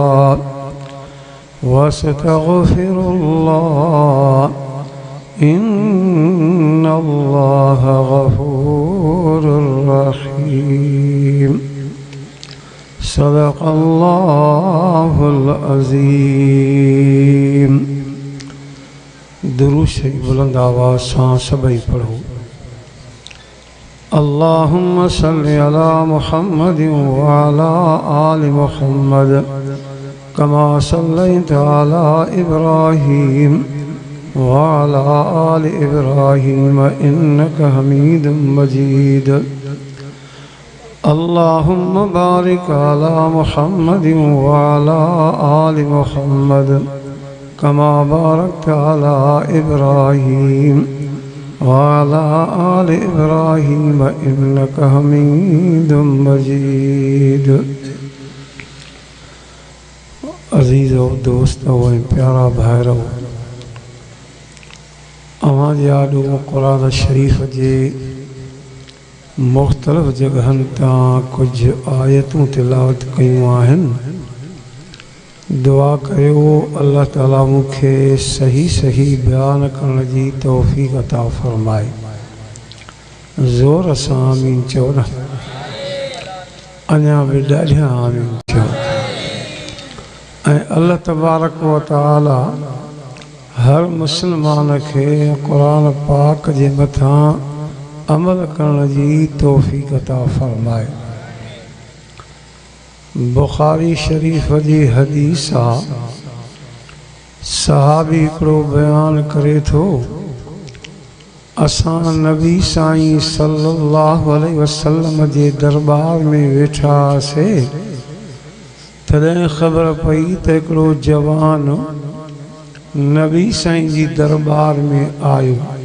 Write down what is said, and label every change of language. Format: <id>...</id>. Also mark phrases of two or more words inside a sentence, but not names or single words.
<ar>واستغفر الله إن الله غفور رحيم. صدق الله العظيم.</ar> <sd>दुरूद शरीफ बुलंद आवाज़ सां सभई पढ़ो।</sd> <ar>اللهم صل على محمد وعلى آل محمد كما صليت على إبراهيم وعلى آل إبراهيم إنك حميد مجيد. اللهم بارك على محمد وعلى آل محمد كما باركت على إبراهيم وعلى آل إبراهيم إنك حميد مجيد.</ar> <sd>अज़ीज़ो दोस्तो व प्यारा भाइरो, अवां जे आॾो क़ुरान शरीफ़ जे मुख़्तलिफ़ जगहनि तां कुझु आयतूं तिलावत कयूं आहिनि। दुआ कयो अल्लाह ताला मूंखे सही सही बयान करण जी तौफ़ीक़ अता फ़रमाए। ज़ोर सां आमीन चओ न, अञा बि ॾाढा आमीन चओ। ऐं</sd> <ar>الله تبارك وتعالى</ar> <sd>हर मुस्लमान खे क़ुरान पाक जे मथां अमल करण जी तौफ़ीक़ अता फ़रमाए। बुख़ारी शरीफ़ जी हदीस आहे, सहाबी हिकिड़ो बयान करे थो, असां नबी साईं</sd> <ar>صلى الله عليه وسلم</ar> <sd>जे दरबार में वेठा हुआसीं, तॾहिं ख़बर पई त हिकिड़ो जवान नबी साईं जी दरबार में आयो।</sd>